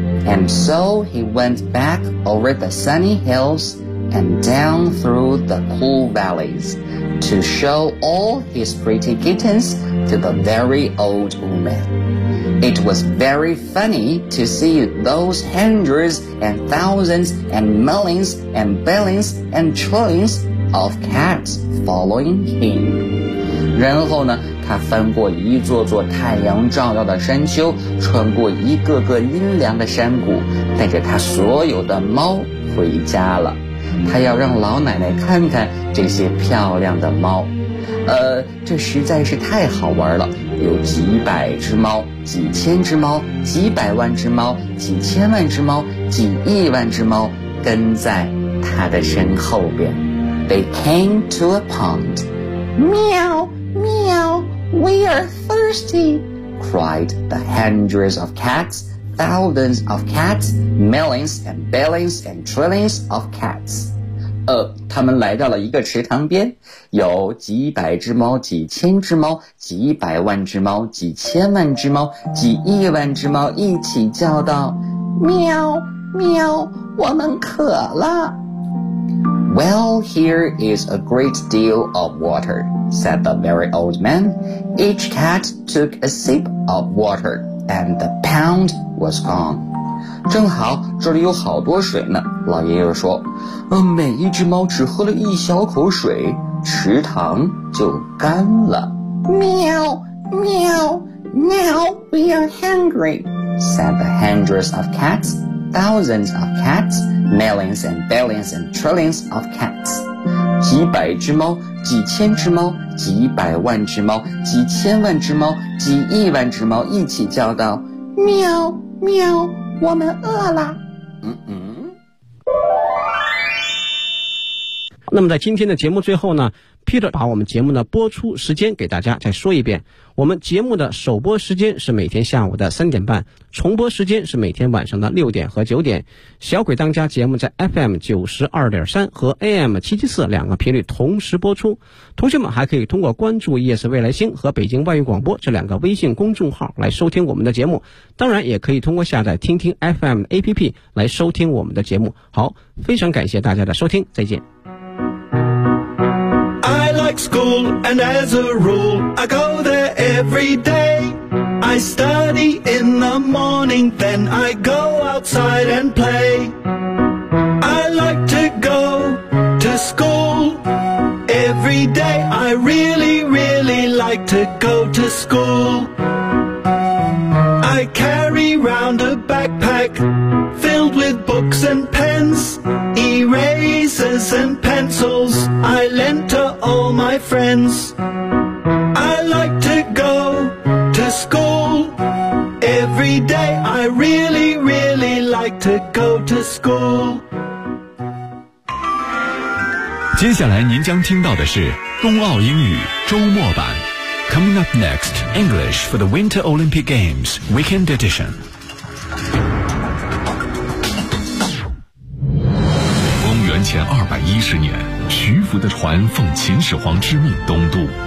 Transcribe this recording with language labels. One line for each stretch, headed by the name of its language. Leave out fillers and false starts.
English: And so he went back over the sunny hills and down through the cool valleys to show all his pretty kittens to the very old woman. It was very funny to see those hundreds and thousands and millions and billions and trillions of cats following him.
Chinese: 然后呢，他翻过一座座太阳照耀的山丘，穿过一个个阴凉的山谷，带着他所有的猫回家了。他要让老奶奶看看这些漂亮的猫，这实在是太好玩了，有几百只猫，几千只猫，几百万只猫，几千万只猫，几亿万只猫跟在他的身后边。
English: They came to a pond. 喵喵， We are thirsty, cried the hundreds of catsThousands of cats, millions and billions and trillions of cats.
Chinese: 他们来到了一个池塘边，有几百只猫，几千只猫，几百万只猫，几千万只猫，几亿万只猫一起叫道，喵喵，我们渴了。
English: Well, here is a great deal of water, said the very old man. Each cat took a sip of water. And the pound was gone.
Chinese: 正好这里有好多水呢，老爷爷说，每一只猫只喝了一小口水，池塘就干了。
English: 喵喵， Now we are hungry, said the hundreds of cats, thousands of cats, millions and billions and trillions of cats.
Chinese: 几百只猫，几千只猫，几百万只猫，几千万只猫，几亿万只猫一起叫道，喵喵，我们饿了。那么在今天的节目最后呢， Peter 把我们节目的播出时间给大家再说一遍，我们节目的首播时间是每天下午的3:30，重播时间是每天晚上的6:00和9:00。小鬼当家节目在 FM92.3 和 AM774 两个频率同时播出，同学们还可以通过关注夜色未来星和北京外语广播这两个微信公众号来收听我们的节目，当然也可以通过下载听听 FM 的 APP 来收听我们的节目。好，非常感谢大家的收听，再见。
English: Thank you. school, and as a rule, I go there every day. I study in the morning, then I go outside and play. I like to go to school every day. I really, really like to go to school. I carry round a backpack filled with books and pens, erasers and pencils I lent to all my friends. I like to go to school every day. I really, really like to go to school.
Chinese: 接下来您将听到的是冬奥英语周末版。
English: Coming up next, English for the Winter Olympic Games Weekend Edition.
Chinese: 公元前210年，徐福的船奉秦始皇之命东渡。